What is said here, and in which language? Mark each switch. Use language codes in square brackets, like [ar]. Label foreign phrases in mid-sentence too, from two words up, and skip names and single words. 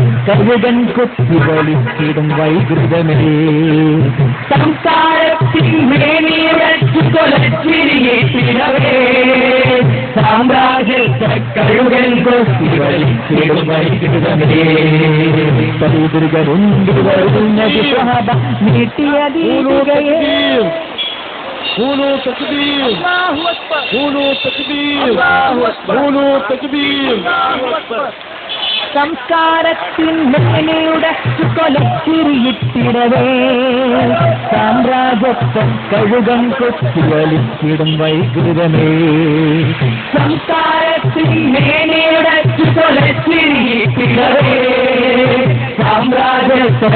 [ml] കഴുകൻ കൊത്തിവലിച്ചിടും വൈകൃതമേ സംസ്കാരത്തിൻ മേനിയുടെ ചുക്കൊലച്ചിരിയിട്ടിടവേ സാമ്രാജ്യത്തെ കഴുകൻ കൊത്തിവലിച്ചിടും വൈകൃതമേ പൈതൃകമുണ്ട് വരുന്നത് സഹബ നീട്ടിയ ദീപികയേ [ar] قولوا تكبير الله أكبر قولوا تكبير الله أكبر قولوا تكبير الله أكبر [ml] സംസ്കാരത്തിൻ മേനിയുടെ കൊലച്ചിരിയിട്ടിടവേ സാമ്രാജ്യത്തെ കഴുകൻ കൊത്തിവലിച്ചിടും വൈകൃതമേ സംസ്കാരത്തിൻ മേനിയുടെ കൊലച്ചിരിയിട്ടിടവേ സാമ്രാജ്യത്തെ